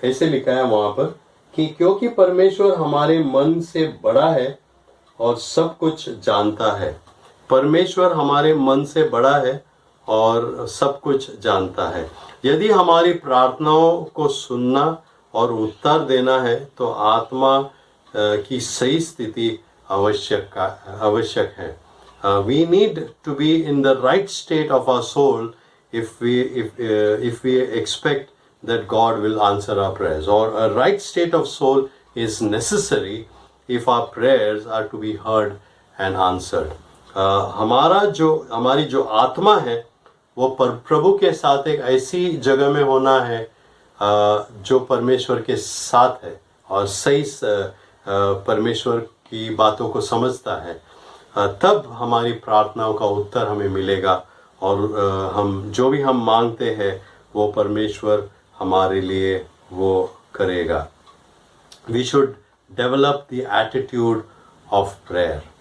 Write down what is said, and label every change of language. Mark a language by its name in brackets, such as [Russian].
[Hindi] ऐसे लिखा है वहां पर कि क्योंकि परमेश्वर हमारे मन से बड़ा है और सब कुछ जानता है। परमेश्वर हमारे मन से बड़ा है और सब कुछ जानता है। यदि हमारी प्रार्थनाओं को सुनना और उत्तर देना है तो आत्मा की सही स्थिति आवश्यक है। [English] We need to be in the right state of our soul if we expect that God will answer our prayers, or a right state of soul is necessary if our prayers are to be heard and answered. [Hindi] हमारी जो आत्मा है वो प्रभु के साथ एक ऐसी जगह में होना है जो परमेश्वर के साथ है और सही परमेश्वर की बातों को समझता है। तब हमारी प्रार्थनाओं का उत्तर हमें मिलेगा और हम जो भी हम मांगते हैं वो परमेश्वर हमारे लिए वो करेगा। [English] We should develop the attitude of prayer.